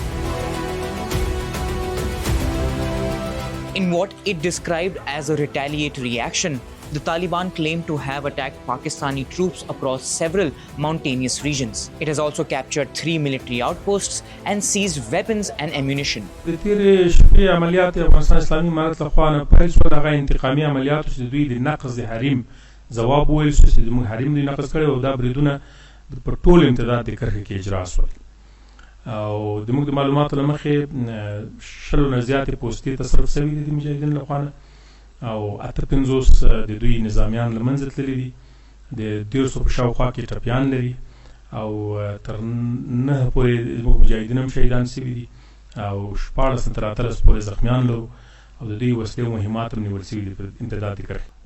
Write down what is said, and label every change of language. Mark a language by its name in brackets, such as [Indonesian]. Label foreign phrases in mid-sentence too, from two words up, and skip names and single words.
[English] In what it described as a retaliatory action, the Taliban claimed to have attacked Pakistani troops across several mountainous regions. It has also captured 3 military outposts and seized weapons and ammunition. [Pashto] د تیرې شپې عملیات افغانستان اسلامي امارت لخوا نه پیل شول هغه انتقامي عملیاتو چې دوی د نقض د حریم ځواب وویل شو چې زموږ حریم دوی نقض کړی او دا بریدونه پر ټول امتداد د کرښې کې اجرا شول او زموږ د معلوماتو له مخې 100 نه زیاتې پوستې تصرف شوي دي د مجاهدینو لخوا نه او 58 د دوی نظامیان له منځه تللي دي د 150 په شاوخوا کې ټپیان لري او تر 9 پورې زموږ مجاهدین هم شهیدان شوي دي او 14 تر 13 پورې زخمیان لرو او د دوی وسلې او مهمات هم نیول شوي دي په امتداد د کرښې.